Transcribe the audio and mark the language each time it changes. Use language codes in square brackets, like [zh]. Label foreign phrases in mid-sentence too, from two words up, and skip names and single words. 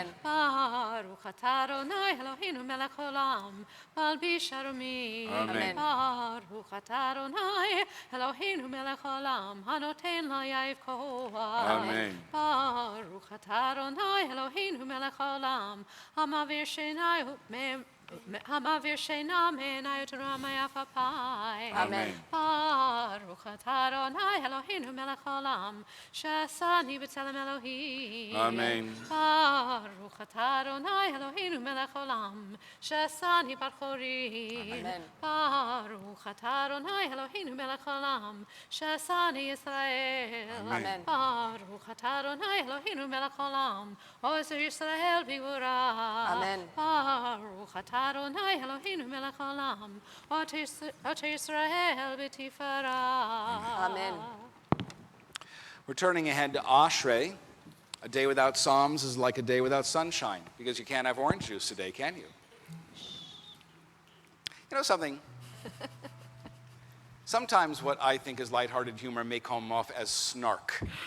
[he] ברוך אתה אדוני אלוהינו מלך העולם, מלביש ערומים. Amen. ברוך אתה אדוני אלוהינו מלך העולם, הנותן ליעף כח. Amen. ברוך אתה אדוני אלוהינו מלך העולם, המעביר שנייו המעביר שינה מעיני ותורה עפעפי. Amen. ברוך אתה אדוני אלוהינו מלך העולם, שעשני בצלם אלוהים. Amen. ברוך אתה אדוני אלוהינו מלך העולם, שעשני בחורים. Amen. ברוך אתה אדוני אלוהינו מלך העולם, שעשני ישראל. Amen. ברוך אתה אדוני אלוהינו מלך העולם, אוזר ישראל בגבורה. Amen. ברוך אתה אדוני אלוהינו מלך העולם, עוטר ישראל בתפארה. Amen. [en] We're turning ahead to Ashrei. A day without Psalms is like a day without sunshine, because you can't have orange juice today, can you? You know something? Sometimes what I think is lighthearted humor may come off as snark.